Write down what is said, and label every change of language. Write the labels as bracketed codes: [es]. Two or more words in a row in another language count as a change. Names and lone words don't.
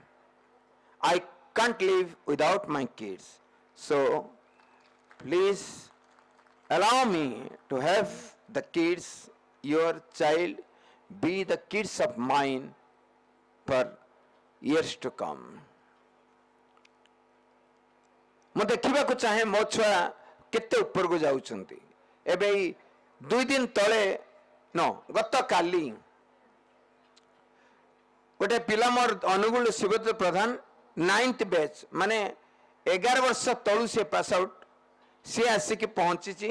[en] I can't live without my kids. So, please allow me to have the kids, your child, be the kids of mine for years to come. [or] ମୁଁ ଦେଖିବାକୁ ଚାହେଁ ମୋ ଛୁଆ କେତେ ଉପରକୁ ଯାଉଛନ୍ତି। ଏବେ 2 ଦିନ ତଳେ ଗତ କାଲି ଗୋଟେ ପିଲା ମୋର ଅନୁଗୁଳ ଶିବଦ୍ର ପ୍ରଧାନ 9th ବ୍ୟାଚ୍ ମାନେ 11 ବର୍ଷ ତଳୁ ସେ [en] pass out, [or] ସେ ଆସିକି ପହଞ୍ଚିଛି।